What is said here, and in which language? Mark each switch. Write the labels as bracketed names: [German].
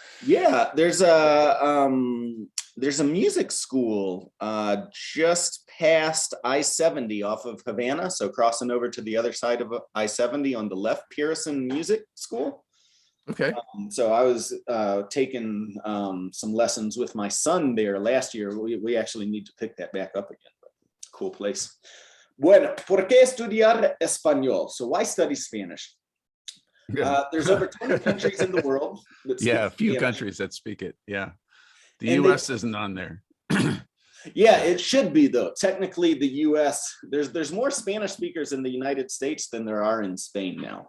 [English] Yeah, there's a music school just past I-70 off of Havana, so crossing over to the other side of I-70 on the left, Pearson Music School. Okay. So I was taking some lessons with my son there last year. We actually need to pick that back up again. But cool place. [Spanish] Bueno, ¿por qué estudiar español? [English] So why study Spanish? There's over 20 countries in the world. Yeah, a few countries that speak it. Yeah. The US isn't on there. Yeah, it should be though. Technically, the US, there's more Spanish speakers in the United States than there are in Spain now.